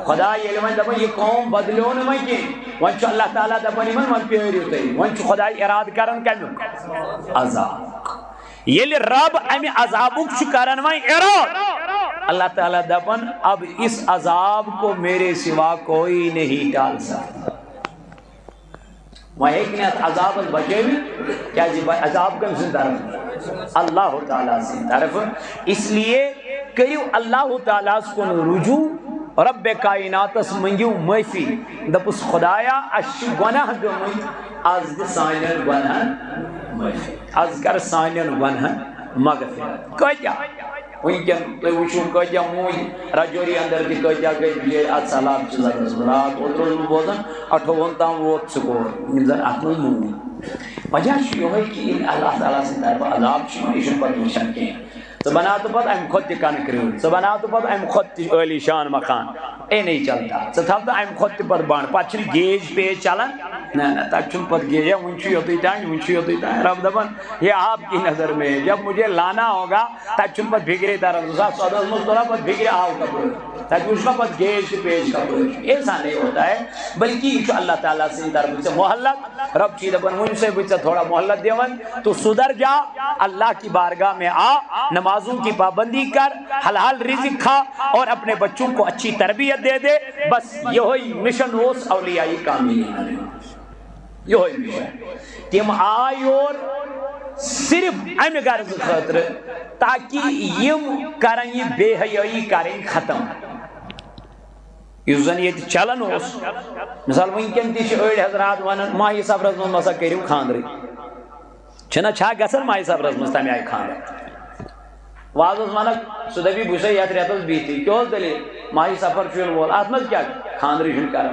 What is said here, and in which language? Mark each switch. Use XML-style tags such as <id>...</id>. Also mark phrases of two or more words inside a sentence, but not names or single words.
<ks>خدا ییٚلہِ وۄنۍ دَپان یہِ قوم بدلیو نہٕ وۄنۍ کینٛہہ وۄنۍ چھُ اللہ تعالیٰ دَپان یِمن وۄنۍ پیٲرِو تُہۍ وۄنۍ چھُ خۄداے اِرادٕ کران کَمیُک عذاب ییٚلہِ رب اَمہِ عذابُک چھُ کران وۄنۍ اِرادٕ اللہ تعالیٰ دَپان</ks> <ur>اب اس عذاب کو میرے سوا کوئی نہیں ٹال سکتا</ur> <ks>وۄنۍ ہیٚکہِ نہٕ اَتھ عذابس بچٲوِتھ کیٛازِ عذاب کٔمۍ سٕنٛدِ طرفہٕ اللہ تعالیٰ سٕنٛدِ طرفہٕ اس لیے کٔرِو اللہ تعالیٰ ہس کُن رجوع رب کائناتس منگیو معافی دپُس خدایا اَسہِ چھِ گۄناہ گٔمٕتۍ آز دِ سانٮ۪ن گۄنہن معافی آز کر سانٮ۪ن گۄنہن مغفرت کۭتیاہ وٕنکٮ۪ن تُہۍ وٕچھِو کۭتیاہ موٗدۍ رجوری اندر تہِ کۭتیاہ گٔے بِچٲرۍ اتھ سہلاب چہِ زدس رات اوترٕ اوسُس بہٕ بوزان 28 تام ووت سکور یِم زن اتھ منٛز موٗدۍ وجہ چھُ یِہوے کہِ ییٚلہِ اللہ تعالیٰ سٕنٛدِ طرفہٕ عذاب چھُ یِوان یہِ چھُنہٕ پتہٕ وٕچھان کینٛہہ ژٕ بناوتہٕ پتہٕ امہِ کھۄتہٕ تہِ کنہٕ ژٕ بناوتہٕ پتہٕ امہِ کھۄتہٕ تہِ عٲلی شان مکان اے</ks> <ur>نہیں چلتا</ur> <ks>ژٕ تھاوتہٕ امہِ کھۄتہٕ تہِ پتہٕ بنٛڈ پتہٕ چھُنہٕ گیج پیج چلان نہ نہ تتہِ چھُنہٕ پتہٕ گیج وٕنہِ چھُ یوٚتُے تانۍ وٕنہِ چھُ یوٚتُے تانۍ رب دپان</ks> <ur>یہ آپ کی نظر میں ہے جب مجھے لانا ہوگا</ur> <ks>تتہِ چھُنہٕ پتہٕ بِگرے تران 2014 منٛز توٚرا پتہٕ بِگرِ آو کپٲرۍ تتہِ وٕچھ مےٚ پتہٕ گیج تہٕ پیج کپٲرۍ</ks> <ur>ایسا نہیں ہوتا ہے</ur> <ks>بلکہ یہ چھُ اللہ تعالیٰ سٕنٛدِ طرفہٕ ژےٚ مہلت رب چھُے دپان وٕنہِ سے بہٕ ژےٚ تھوڑا مہلت دِوان</ks> <ur>تو سدھر جا اللہ کی بارگاہ میں آ نمازوں کی پابندی کر حلال رزق کھا اور اپنے بچوں کو اچھی تربیت دے دے بس یہی مشن</ur> <ks>اوس اولیائی کاملین</ks> <ur>یہی مشن</ur> <ks>تم آئی اور صرف امہ غرض خاطر تاکہ یم کرن یہ بے حیائی کریں ختم یُس زن ییٚتہِ چلان اوس مثال وٕنکٮ۪ن تہِ چھِ أڑۍ حضرات ونان ماہی صبرس منٛز مسا کٔرِو خاندرٕے چھُنہ چھا گژھان ماہی صبرس منٛز تمہِ آیہِ خاندر واز اوس ونان سُہ دپی بہٕ چھُسے یتھ رٮ۪تس بِہتھٕے کیٛاہ اوس دٔلیٖل ماہی صفر چھُ یِنہٕ وول اتھ منٛز کیٛاہ خاندرٕے چھُنہٕ کران</ks>